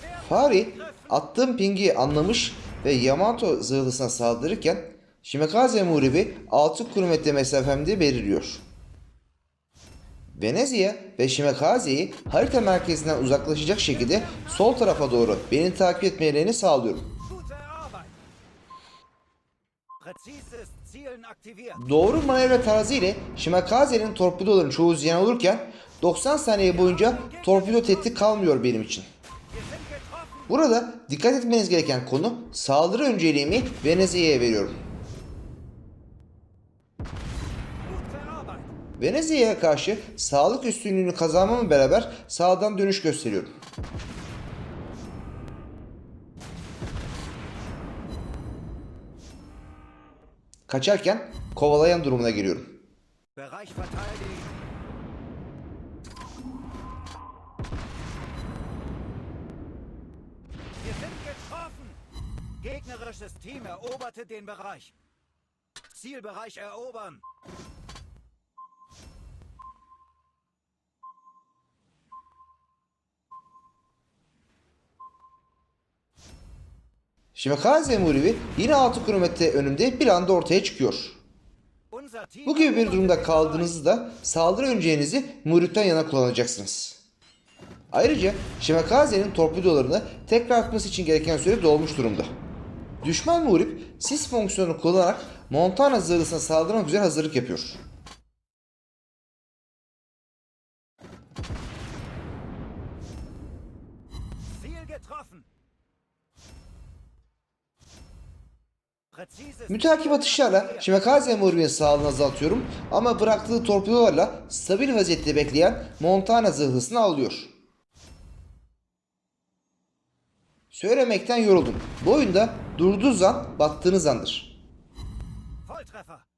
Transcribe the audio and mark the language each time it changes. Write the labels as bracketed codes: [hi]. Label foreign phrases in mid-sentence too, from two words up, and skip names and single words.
[tr] Fahri attığım pingi anlamış ve Yamato zırhlısına saldırırken Shimakaze muhribi 6 kilometre mesafemde belirliyor. Venezia ve Shimakaze'yi harita merkezinden uzaklaşacak şekilde sol tarafa doğru beni takip etmelerini sağlıyorum. [de] Gute Arbeit. Präzises Zielen aktiviert. [tr] Doğru manevra tarzı ile Shimakaze'nin torpidoların çoğu ziyan olurken 90 saniye boyunca torpido tehdit kalmıyor benim için. [de] Wir sind getroffen. [tr] Burada dikkat etmeniz gereken konu saldırı önceliğimi Venezia'ya veriyorum. [de] Gute Arbeit. [tr] Venezia'ya karşı sağlık üstünlüğünü kazanmamla beraber sağdan dönüş gösteriyorum. Kaçarken kovalayan durumuna giriyorum. [de] Bereich verteidigt. Wir sind getroffen. Gegnerisches Team eroberte den Bereich. Zielbereich erobern. [tr] Shimakaze muhribi yine 6 kilometre önümde bir anda ortaya çıkıyor. [de] Unser Team [tr] Bu gibi bir [de] eroberte [tr] durumda [de] den [tr] kaldığınızda saldırı önceliğinizi muhripten yana kullanacaksınız. Ayrıca Shimakaze'nin torpidolarını tekrar atması için gereken süre dolmuş durumda. Düşman muhrip sis fonksiyonunu kullanarak Montana zırhlısına saldırmak üzere hazırlık yapıyor. [de] Ziel getroffen. Präzises [tr] Müteakip atışlarla Shimakaze muhribinin sağlığını azaltıyorum ama bıraktığı torpidolarla stabil vaziyette bekleyen Montana zırhlısını avlıyor. Söylemekten yoruldum. Bu oyunda durduğunuz an battığınız andır. [de] Volltreffer.